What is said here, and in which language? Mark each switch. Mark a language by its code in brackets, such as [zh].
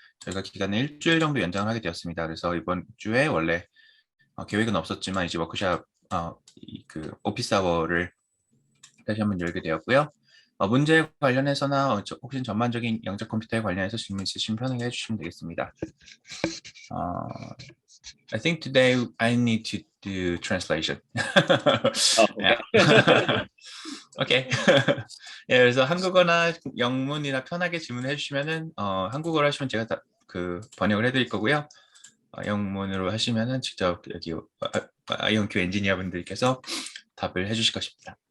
[ko] 저희가 기간을 일주일 정도 연장을 하게 되었습니다. 그래서 이번 주에 원래 계획은 없었지만 이제 워크샵 그 오피스 아워를 다시 한번 열게 되었고요. 문제 관련해서나 혹시 전반적인 영적 컴퓨터에 관련해서 질문 있으시면 편하게 해주시면 되겠습니다. [en] I think today I need to do translation. Oh, okay. 오케이. [ko] 예, 그래서 한국어나 영문이나 편하게 질문해 주시면은 한국어로 하시면 제가 다 그 번역을 해드릴 거고요. 영문으로 하시면은 직접 여기 IonQ 엔지니어 분들께서 답을 해주실 것입니다.